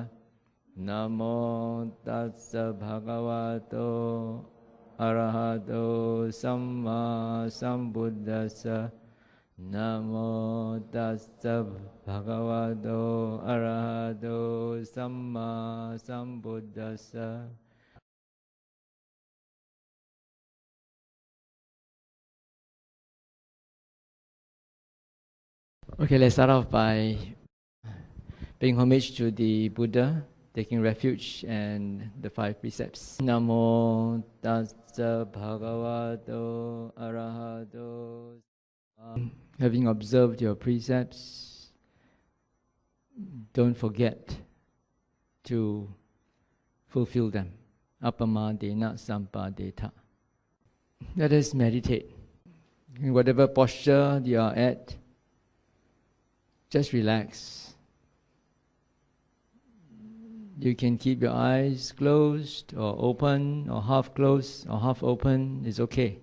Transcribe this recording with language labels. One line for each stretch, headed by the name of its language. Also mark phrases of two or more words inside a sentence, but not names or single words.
Pali: Namo tassa bhagavato arahato samma sambuddhassa. Namo tassa bhagavato arahato samma sambuddhassa.
English: Okay, let's start off by paying homage to the Buddha, taking refuge and the 5 precepts.
Pali: Namo tassa bhagavato arahato.
English: Having observed your precepts, don't forget to fulfill them.
Pali: Appamadena sampadeta.
English: Let us meditate. In whatever posture you are at, just relax. You can keep your eyes closed or open or half closed or half open, it's okay.